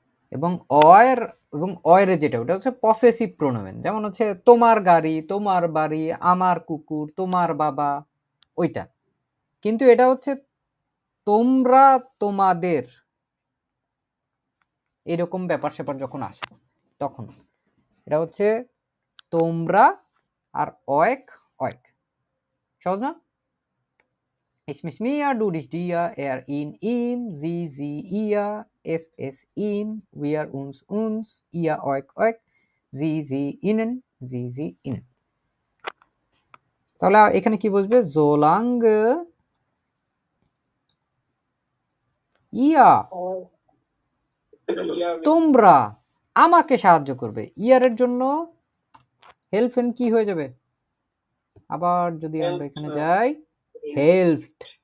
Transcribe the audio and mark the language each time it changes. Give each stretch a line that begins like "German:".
Bangla: এবং অয়ের এবং অয়ের যেটা, ওটা হচ্ছে পসেসিভ প্রোনাউন, যেমন হচ্ছে তোমার গাড়ি, তোমার বাড়ি, আমার কুকুর, তোমার বাবা, ওইটা। কিন্তু এটা হচ্ছে তোমরা, তোমাদের, এরকম ব্যাপার স্যাপার যখন আসে তখন এটা হচ্ছে তোমরা আর অয়েক অয়েক। সহজ না?
German: Ich mich mir, du dich dir, er ihn ihm, sie ihr, es ihm, wir uns, ihr euch, sie ihnen, sie ihnen।
Bangla: তাহলে এখানে কি বুঝবে?
German: solange ihr
Bangla: তোমরা আমাকে সাহায্য করবে, ইয়ারের জন্য হেল্পেন কি হয়ে যাবে? আবার যদি আমরা এখানে যাই, হেল্পড,